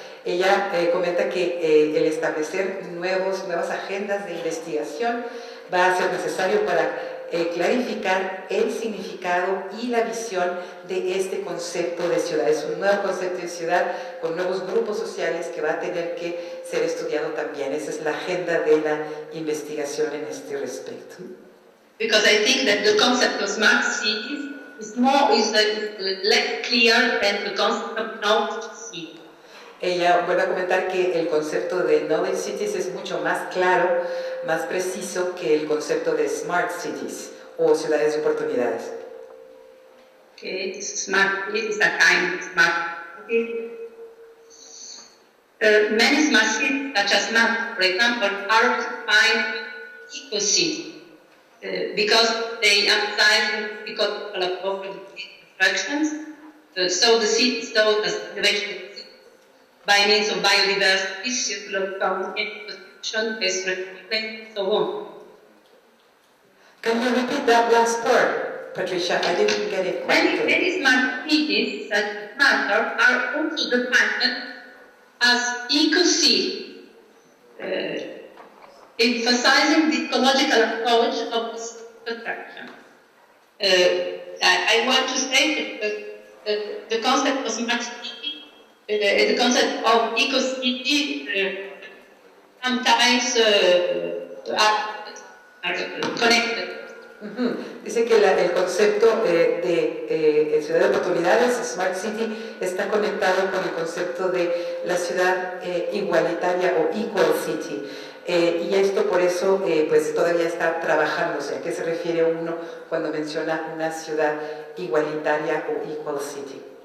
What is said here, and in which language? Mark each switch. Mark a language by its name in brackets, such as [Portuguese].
[Spanish] Ella comenta que el establecer nuevas agendas de investigación va a ser necesario para clarificar el significado y la visión de este concepto de ciudad. Es un nuevo concepto de ciudad con nuevos grupos sociales que va a tener que ser estudiado también. Esa es la agenda de la investigación en este respecto. [English] Because I think that the concept of smart cities is less clear than the concept of knowledge city. [Spanish] Ella vuelve a comentar que el concepto de [English] knowledge cities [Spanish] es mucho más claro, más preciso que el concepto de [English] smart cities [Spanish] o ciudades de oportunidades. [English] Okay, this smart city is a kind of smart city. Many smart cities, such as Malta, for example, are defined eco-cities because they emphasize ecological approach to constructions. So the city is thought as innovation by means of biodiversity, circular economy, construction, waste recycling, and so on. Can you repeat that last part, Patricia? I didn't get it quite clear. Many smart cities, such as Malta, are also defined as eco-cities, emphasizing the ecological approach of this construction. I want to say that the concept of smart city, the concept of eco-city, sometimes are connected. [Spanish] Dice que el concepto de ciudad de oportunidades, [English] Smart City, [Spanish] está conectado con el concepto de la ciudad igualitaria o [English] Equal City. [Spanish] Y esto por eso pues todavía está trabajándose. ¿A qué se refiere uno cuando menciona una ciudad igualitaria o [English] Equal City?